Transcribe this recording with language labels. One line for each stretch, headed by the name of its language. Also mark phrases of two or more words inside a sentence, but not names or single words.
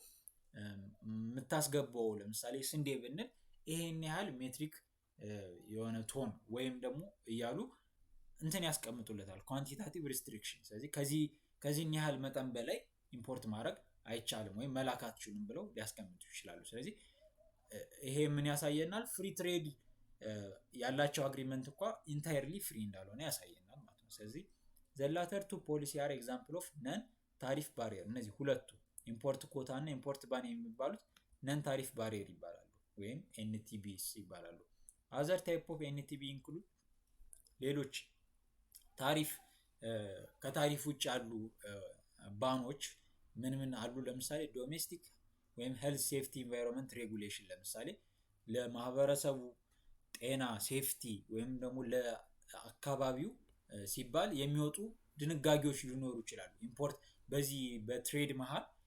Amharic: የምታስገባው ለምሳሌ ስንዴ ብንል ይሄን ያህል ሜትሪክ የሆነ ቶን ወይም ደግሞ እያሉ እንትን ያስቀምጡለታል፣
English: quantitative restriction።
Amharic: ስለዚህ ከዚህ ያህል መጠን በላይ ኢምፖርት ማድረግ አይቻልም ወይም መላክ አትችሉም ብለው ሊያስቀምጡ ይችላሉ። ስለዚህ ይሄ ምን ያሳየናል?
English: free trade
Amharic: ያላቸው አግሪመንት እንኳን
English: entirely free
Amharic: እንዳልሆነ ያሳየናል ማለት ነው። ስለዚህ
English: the latter two policy are example of non tariff barrier።
Amharic: እነዚህ ሁለቱ
English: import quota
Amharic: እና
English: import ban
Amharic: የሚባሉት
English: non tariff barrier
Amharic: ይባላሉ ወይም NTBs ይባላሉ።
English: other type of NTB include
Amharic: ሌሎች ታሪፍ ከታሪፍ ውጭ ያሉ ባኖች ምን አሉ? ለምሳሌ ዶሜስቲክ ወይም
English: health safety environment regulation፣
Amharic: ለምሳሌ ለማህበረሰቡ ጤና ሴፍቲ ወይም ደግሞ ለአካባቢው ሲባል የሚወጡ ድንጋጌዎች ሊኖሩ ይችላሉ። ኢምፖርት በዚህ በትሬድ መሃል